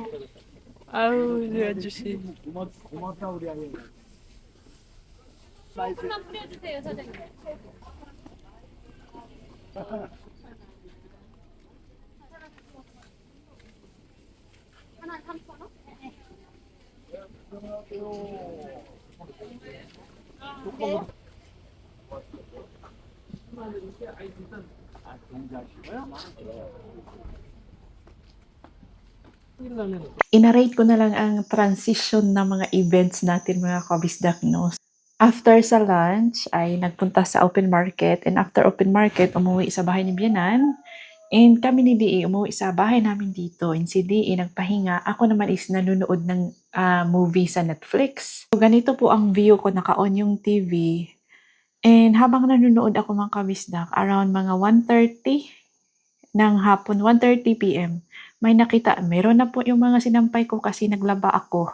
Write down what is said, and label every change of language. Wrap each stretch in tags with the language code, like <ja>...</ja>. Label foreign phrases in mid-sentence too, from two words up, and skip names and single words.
<ko>아우, 이 아저씨. 고맙다 우리 아이. 소금만 뿌려주세요 사장님. 하나 3,000원?</ko> <tl>Inarate ko na lang ang transition ng mga events natin mga kabisdak, no? After sa lunch ay nagpunta sa</tl> <en>open market, and after open market</en> <tl>umuwi sa bahay ni Bianan, and kami ni DE umuwi sa bahay namin dito, and si DE nagpahinga, ako naman is nanonood ng movie sa Netflix. So ganito po ang view ko, naka-on yung TV, and habang nanonood ako mga kabisdak, around mga 1:30 ng hapon, 1:30 p.m., may nakita, meron na po yung mga sinampay ko kasi naglaba ako.</tl>